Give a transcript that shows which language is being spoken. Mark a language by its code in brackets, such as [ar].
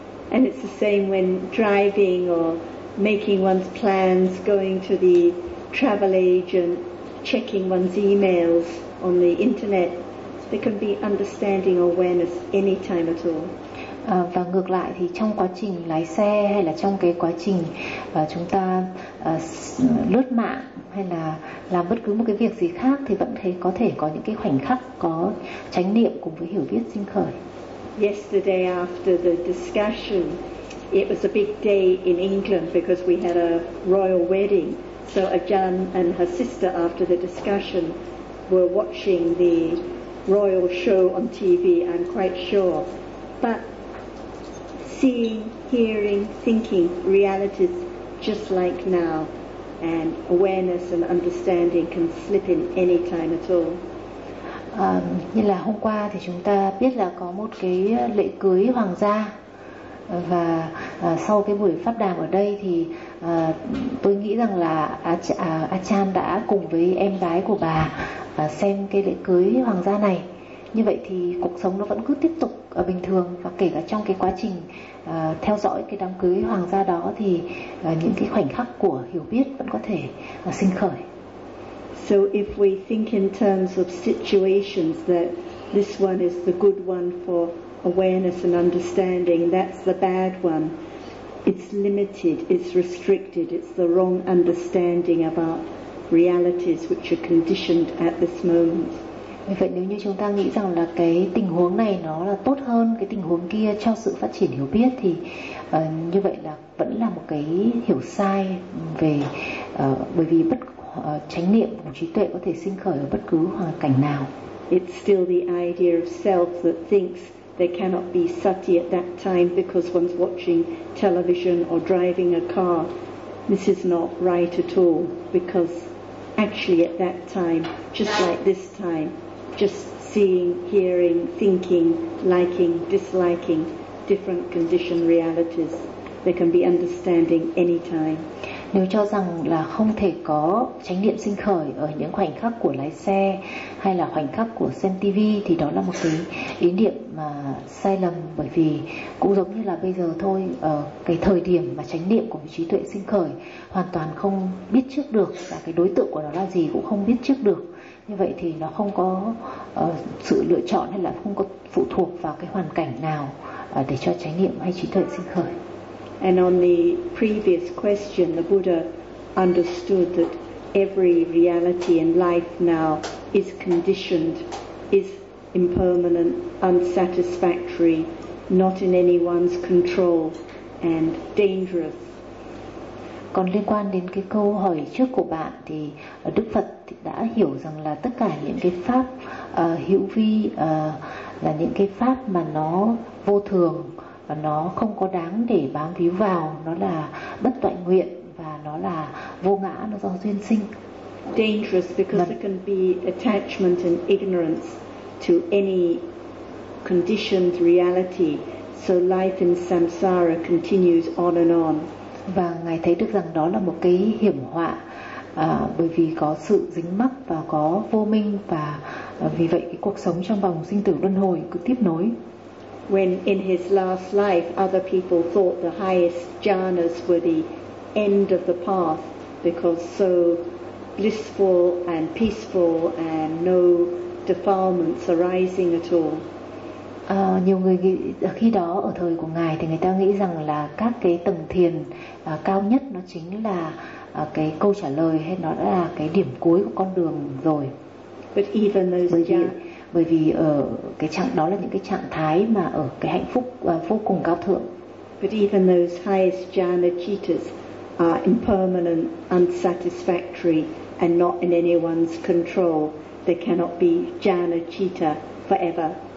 [en] And it's the same when driving or making one's plans, going to the travel agent, checking one's emails on the internet. There can be understanding or awareness any time at all. [vi] Và ngược lại thì trong quá trình lái xe hay là trong cái quá trình chúng ta lướt mạng hay là làm bất cứ một cái việc gì khác thì vẫn thấy có thể có những cái khoảnh khắc có chánh niệm cùng với hiểu biết sinh khởi. [en] Yesterday after the discussion, it was a big day in England because we had a royal wedding. So Ajahn and her sister after the discussion were watching the royal show on TV, I'm quite sure. But seeing, hearing, thinking, realities just like now, and awareness and understanding can slip in any time at all. [vi] Như là hôm qua thì chúng ta biết là có một cái lễ cưới hoàng gia, và sau cái buổi pháp đàm ở đây thì tôi nghĩ rằng là Achan đã cùng với em gái của bà xem cái lễ cưới hoàng gia này. Như vậy thì cuộc sống nó vẫn cứ tiếp tục ở bình thường, và kể cả trong cái quá trình theo dõi cái đám cưới hoàng gia đó thì những cái khoảnh khắc của hiểu biết vẫn có thể sinh khởi. [en] So if we think in terms of situations that this one is the good one for awareness and understanding, that's the bad one. It's limited, it's restricted, it's the wrong understanding about realities which are conditioned at this moment. [vi] Vì vậy nếu như chúng ta nghĩ rằng là cái tình huống này nó là tốt hơn cái tình huống kia cho sự phát triển hiểu biết thì như vậy là vẫn là một cái hiểu sai về bởi vì bất chánh niệm của trí tuệ có thể sinh khởi ở bất cứ hoàn cảnh nào. [en] It's still the idea of self that thinks there cannot be sati at that time because one's watching television or driving a car. This is not right at all because actually at that time, just like this time, just seeing, hearing, thinking, liking, disliking different conditioned realities, there can be understanding any time. [vi] Nếu cho rằng là không thể có chánh niệm sinh khởi ở những khoảnh khắc của lái xe hay là khoảnh khắc của xem TV thì đó là một cái ý niệm mà sai lầm, bởi vì cũng giống như là bây giờ thôi, cái thời điểm mà chánh niệm của trí tuệ sinh khởi hoàn toàn không biết trước được và cái đối tượng của nó là gì cũng không biết trước được. Như vậy thì nó không có sự lựa chọn hay là không có phụ thuộc vào cái hoàn cảnh nào để cho chánh niệm hay trí tuệ sinh khởi. [en] And on the previous question, the Buddha understood that every reality in life now is conditioned, is impermanent, unsatisfactory, not in anyone's control, and dangerous. [vi] Còn liên quan đến cái câu hỏi trước của bạn thì Đức Phật đã hiểu rằng là tất cả những cái pháp hữu vi là những cái pháp mà nó vô thường và nó không có đáng để bám víu vào, nó là bất toại nguyện và nó là vô ngã, nó do duyên sinh. [en] Dangerous because there can be attachment and ignorance to any conditioned reality, so life in samsara continues on and on. [vi] Và ngài thấy được rằng đó là một cái hiểm họa bởi vì có sự dính mắc và có vô minh và vì vậy cái cuộc sống trong vòng sinh tử luân hồi cứ tiếp nối. [en] When in his last life, other people thought the highest jhanas were the end of the path because so blissful and peaceful and no defilements arising at all. [vi] Nhiều người khi đó ở thời của ngài thì người ta nghĩ rằng là các cái tầng thiền cao nhất nó chính là cái câu trả lời hay nó là cái điểm cuối của con đường rồi. [en] But even those [vi] bởi vì ở cái trạng đó là những cái trạng thái mà ở cái hạnh phúc vô cùng cao thượng. [en] But even those highest jhana cittas are impermanent, unsatisfactory and not in anyone's control. They cannot be jhana citta forever.